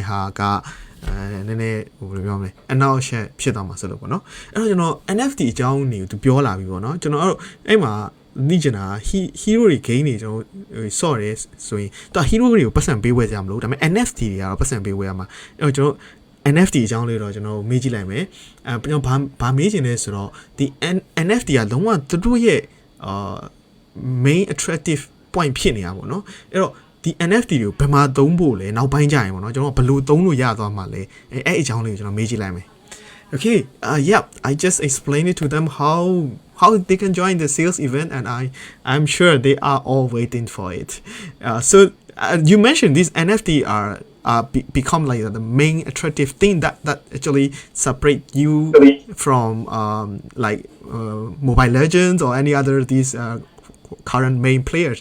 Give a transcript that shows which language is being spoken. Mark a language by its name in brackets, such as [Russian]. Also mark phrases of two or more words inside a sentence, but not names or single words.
[Burmese] ဟာကနည်းနည်းဟိုဘယ်လိုပြောမလဲအနောက်ရှက်ဖြစ်သွားမှာဆိုလို့ပေါ့နော်အဲ့တော့ကျွန်တော် NFT အကြောင်းကိုသူပြောလာပြီပေါ့နော်ကျွန်တော်အဲ့မှာသိချင်တာ hero တွေ game တွေကျွန်တော်ဆော့ရဲဆိုရင်သူ hero တွေကိုပတ်စံပေးဝယ်ကြမလို့ဒါပေမဲ့ NFT တွေကတော့ပတ်စံပေးဝယ်ရမှာအဲ့တော့ကျွန်တော် NFT အကြောင်းလေးတော့ကျွန်တော်မေးကြည့်လိုက်မယ်ကျွန်တော်ဘာမေးချင်လဲဆိုတော့ဒီ NFT ကလုံးဝသူတို့ရဲ့ [English] main attractive point [Burmese] ဖြစ်နေတာပေါ့နော်အဲ့တော့ဒီ NFT ကိုဘယ်မှာသုံးဖို့လဲနောက်ပိုင်းကြရင်ပေါ့နော်ကျွန်တော်ဘယ်လိုသုံးလို့ရသွားမှာလဲအဲ့အကြောင်းလေးကိုကျွန်တော်မေးကြည့်လိုက်မယ် [English] Okay, I just explained it to them how they can join the sales event, and I'm sure they are all waiting for it. So you mentioned these NFT are become like the main attractive thing that actually separate you from Mobile Legends or any other these current main players.